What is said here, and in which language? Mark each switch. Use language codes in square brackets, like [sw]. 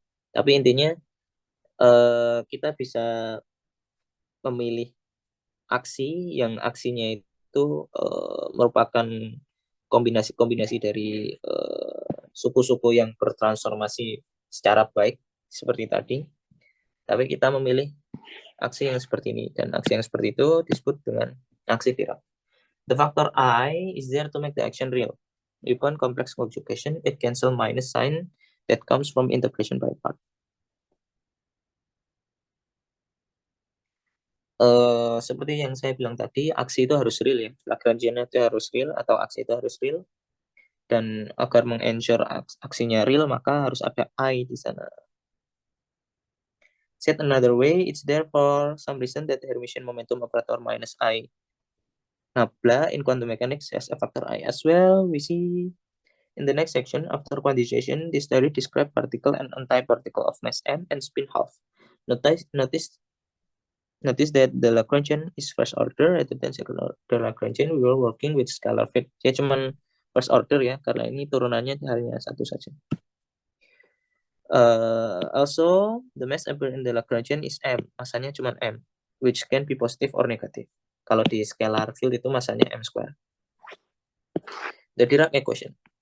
[id] Tapi intinya kita bisa memilih aksi yang aksinya itu merupakan kombinasi-kombinasi dari suku-suku yang bertransformasi secara baik seperti tadi. Tapi kita memilih aksi yang seperti ini, dan aksi yang seperti itu disebut dengan aksi Dirac. [en] The factor I is there to make the action real. Upon complex conjugation, it cancel minus sign that comes from integration by part. [id] Seperti yang saya bilang tadi, aksi itu harus real ya. Lagrangian itu harus real atau aksi itu harus real. Dan agar meng-ensure aksinya real, maka harus ada I di sana. [en] Said another way, it's therefore some reason that the Hermitian momentum operator minus I nabla in quantum mechanics has a factor I as well. We see in the next section, after quantization, this theory describe particle and antiparticle of mass m and spin half. Notice that the Lagrangian is first order rather than second order Lagrangian. We were working with scalar fit. [id] Ya cuman first order ya, karena ini turunannya hanya satu saja. [en] Also, the mass appear in the Lagrangian is m, [id] masanya cuma m, [en] which can be positive or negative. [id] Kalau di scalar field itu masanya m square. [en] The Dirac equation.